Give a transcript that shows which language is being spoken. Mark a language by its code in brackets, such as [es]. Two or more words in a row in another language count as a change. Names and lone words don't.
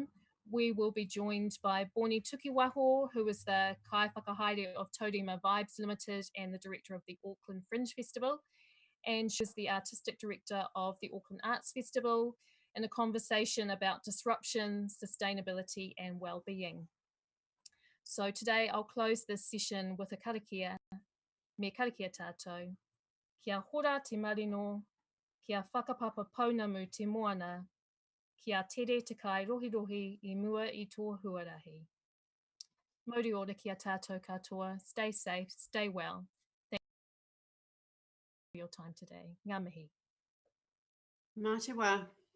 [en] We will be joined by Boni Tukiwaho, who is the [mi] Kai Whakahaere [en] of Taurima Vibes Limited and the director of the Auckland Fringe Festival. And she's the artistic director of the Auckland Arts Festival, in a conversation about disruption, sustainability and well-being. So today I'll close this session with a karakia. [mi] Me karakia tātou. Kia hora te marino, kia whakapapa pounamu te moana, kia tere te kai rohi rohi I mua I tō huarahi. Mauri ora kia tātou katoa. [en] Stay safe, stay well. your time today. [mi] Ngā mihi. Mā te wā.